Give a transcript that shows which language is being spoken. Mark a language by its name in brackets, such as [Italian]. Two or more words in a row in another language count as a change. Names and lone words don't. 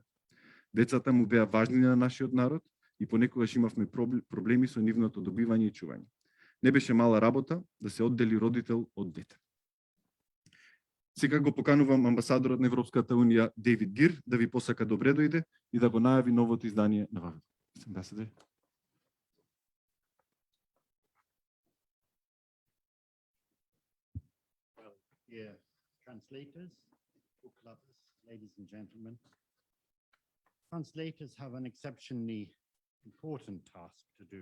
[Macedonian] Децата му беа важни на нашиот народ и понекогаш имавме проблеми со нивното добивање и чување. Не беше мала работа да се оддели родител од дете. Сега го поканувам амбасадорот на Европската унија Дейвид Гир да ви посака добре дојде и да го најави новото издание на Вавилон. [English] Dear translators, book lovers, ladies and gentlemen, translators have an exceptionally important task to do.